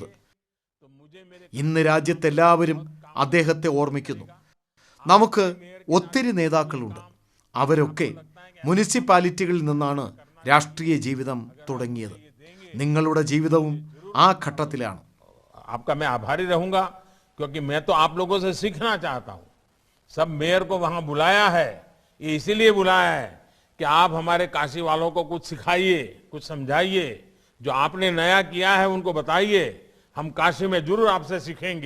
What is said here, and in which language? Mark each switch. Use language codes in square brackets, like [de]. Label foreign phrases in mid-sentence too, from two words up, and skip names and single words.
[ml] ഇന്ന് രാജ്യത്തെല്ലാവരും അദ്ദേഹത്തെ ഓർമ്മിക്കുന്നു. നമുക്ക് ഒത്തിരി നേതാക്കളുണ്ട്. അവരൊക്കെ മുനിസിപ്പാലിറ്റികളിൽ നിന്നാണ് രാഷ്ട്രീയ ജീവിതം തുടങ്ങിയത്. നിങ്ങളുടെ ജീവിതവും ആ ഘട്ടത്തിലാണ്. [hi] आपका मैं आभारी रहूंगा, क्योंकि मैं तो आप लोगों से सीखना चाहता हूं. सब मेयर को वहां बुलाया है, ये इसीलिए बुलाया है कि आप हमारे काशी वालों को कुछ सिखाइए, कुछ समझाइए. जो आपने नया किया है उनको बताइए. हम काशी में जरूर आपसे सीखेंगे.